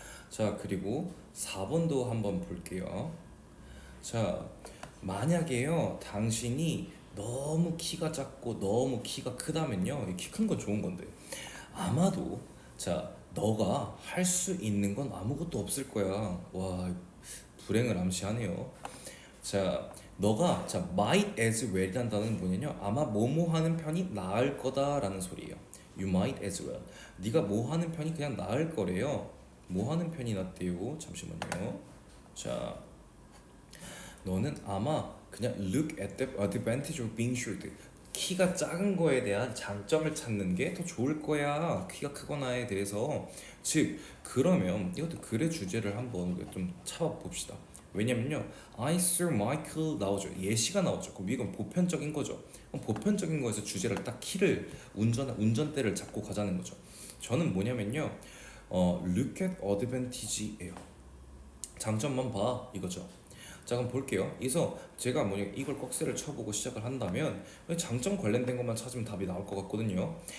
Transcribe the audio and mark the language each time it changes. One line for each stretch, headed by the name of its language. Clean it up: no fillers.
Korean: 자, 그리고 4번도 한번 볼게요. 자, 만약에요 당신이 너무 키가 작고 너무 키가 크다면요, 키 큰 건 좋은 건데 아마도, 자, 너가 할 수 있는 건 아무것도 없을 거야. 와, 불행을 암시하네요. 자, 너가, 자, might as well이란 단어는 뭐냐면 아마 뭐뭐 하는 편이 나을 거다라는 소리예요.
English: You might as well.
Korean: 네가 뭐 하는 편이 그냥 나을 거래요. 뭐 하는 편이 낫대요? 잠시만요. 자, 너는 아마 그냥
English: look at the advantage of being short.
Korean: 키가 작은 거에 대한 장점을 찾는 게 더 좋을 거야. 키가 크거나에 대해서. 즉, 그러면 이것도 글의 주제를 한번 좀 찾아봅시다. 왜냐면요,
English: I saw Michael
Korean: 나오죠. 예시가 나오죠. 그럼 이건 보편적인 거죠. 그럼 보편적인 거에서 주제를 딱 키를 운전대를 잡고 가자는 거죠. 저는 뭐냐면요,
English: look at advantage예요.
Korean: 장점만 봐 이거죠. 자, 그럼 볼게요. 그래서 제가 뭐냐 이걸 꺽쇠를 쳐보고 시작을 한다면 장점 관련된 것만 찾으면 답이 나올 것 같거든요.